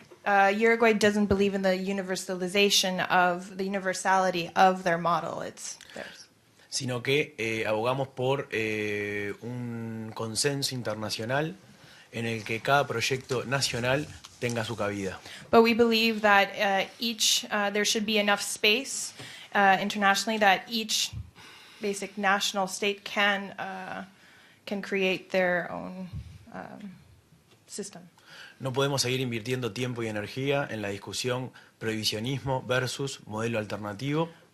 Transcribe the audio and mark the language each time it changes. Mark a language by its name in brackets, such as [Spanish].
[English] Uruguay doesn't believe in the universality of their model. It's theirs. [Spanish] sino que abogamos por un consenso internacional en el que cada proyecto nacional tenga su cabida. [English] But we believe that there should be enough space internationally that each basic national state can create their own system. [Spanish] No podemos seguir invirtiendo tiempo y energía en la discusión prohibicionismo versus modelo alternativo,